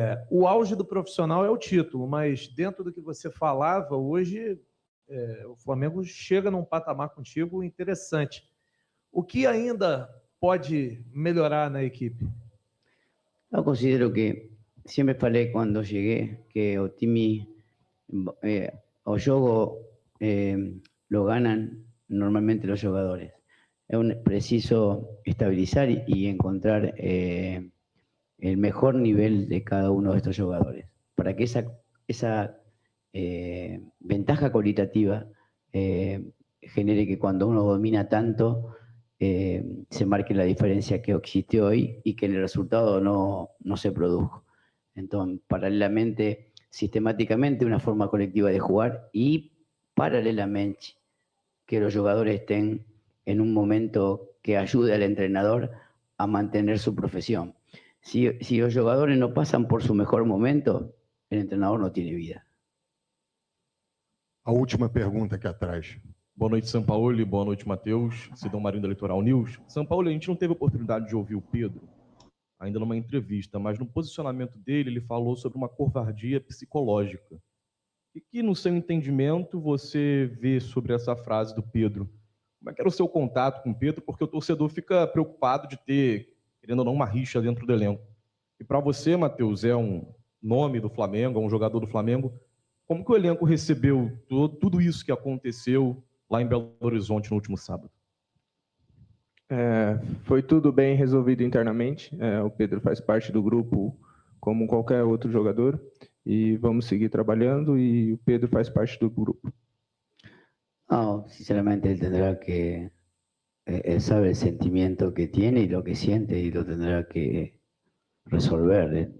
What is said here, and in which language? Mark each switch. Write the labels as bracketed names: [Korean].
[Portuguese] O auge do profissional é o título, mas dentro do que você falava, hoje o Flamengo chega num patamar contigo interessante. O que ainda pode melhorar na equipe? Eu considero que, sempre falei quando cheguei, que o time, o jogo [Spanish] lo ganan normalmente los jugadores. Es preciso estabilizar y encontrar el mejor nivel de cada uno de estos jugadores, para que esa ventaja cualitativa genere que cuando uno domina tanto, se marque la diferencia que existe hoy y que el resultado no se produjo. Entonces, paralelamente, sistemáticamente, una forma colectiva de jugar y paralelamente que los jugadores estén en un momento que ayude al entrenador a mantener su profesión. Si los jugadores no pasan por su mejor momento, el entrenador no tiene vida. [Portuguese] A última pergunta aqui atrás. Boa noite, Sampaoli. Boa noite, Matheus. Sidão Marinho da Litoral News. Sampaoli, a gente não teve oportunidade de ouvir o Pedro, ainda numa entrevista, mas no posicionamento dele, ele falou sobre uma covardia psicológica. E que, no seu entendimento, você vê sobre essa frase do Pedro? Como é que era o seu contato com o Pedro? Porque o torcedor fica preocupado de ter, querendo ou não, uma rixa dentro do elenco. E para você, Matheus, é um nome do Flamengo, é um jogador do Flamengo. Como que o elenco recebeu tudo isso que aconteceu lá em Belo Horizonte no último sábado? Foi tudo bem resolvido internamente. O Pedro faz parte do grupo como qualquer outro jogador e vamos seguir trabalhando e o Pedro faz parte do grupo. [Spanish] No, sinceramente él tendrá que, él sabe el sentimiento que tiene y lo que siente y lo tendrá que resolver.